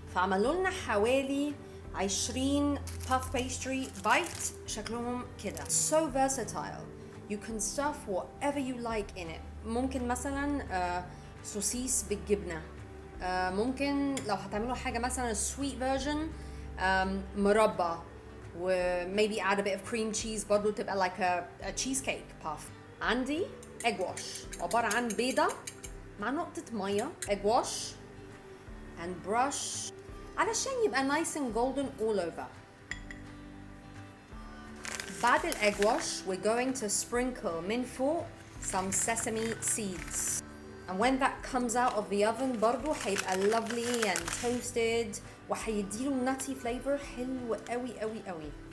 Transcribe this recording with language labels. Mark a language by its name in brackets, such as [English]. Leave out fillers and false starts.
[Arabic] فعملوا لنا حوالي 20 puff pastry bite شكلهم كده. [English] So versatile. You can stuff whatever you like in it. [Arabic] ممكن مثلا سوسيس بالجبنة. ممكن لو هتعملوا حاجة مثلا [English] sweet version [Arabic] مربى و [English] maybe add a bit of cream cheese [Arabic] برضو تبقى [English] like a cheesecake puff. [Arabic] عندي egg wash عبارة عن بيضة مع نقطة مية. [English] egg wash and brush [Arabic] علشان يبقى [English] nice and golden all over. [Arabic] بعد [English] egg wash we're going to sprinkle [Arabic] من فوق [English] some sesame seeds. And when that comes out of the oven [Arabic] برضو هيبقى [English] lovely and toasted [Arabic] وهيديله [English] nutty flavor [Arabic] حلو قوي قوي قوي.